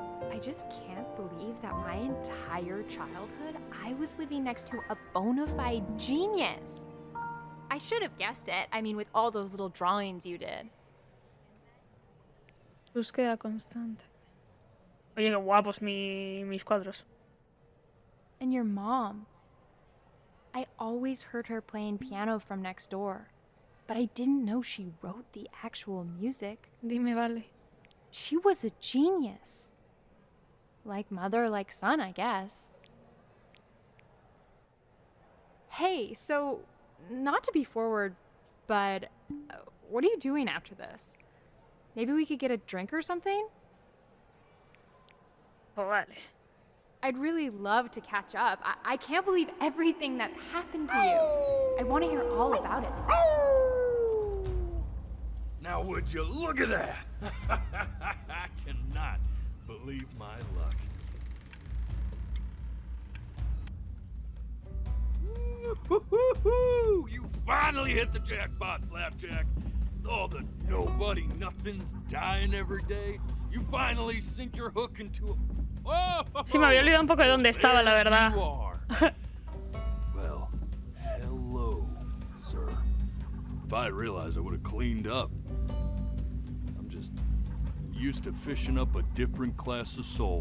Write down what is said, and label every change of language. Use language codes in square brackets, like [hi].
[en] I just can't believe that my entire childhood, I was living next to a bona fide genius. I should have guessed it. I mean, with all those little drawings you did. [es] Búsqueda constante. Oye, qué guapos mis cuadros. [en] And your mom. I always heard her playing piano from next door, but I didn't know she wrote the actual music. [es] Dime, vale. [en] She was a genius. Like mother, like son, I guess. Hey, so, not to be forward, but what are you doing after this? Maybe we could get a drink or something? [es] Oh, vale. [en] I'd really love to catch up. I can't believe everything that's happened to you. I want to hear all about it. Now would you look at that? I cannot believe my luck. Woo-hoo-hoo-hoo! You finally hit the jackpot, Flapjack. All the nobody nothings dying every day. You finally sink your hook into a... Oh, [es] Sí, me había olvidado un poco de dónde estaba, la verdad. [en] Well, hello, sir. If I had realized, I would have cleaned up. I'm just used to fishing up a different class of soul.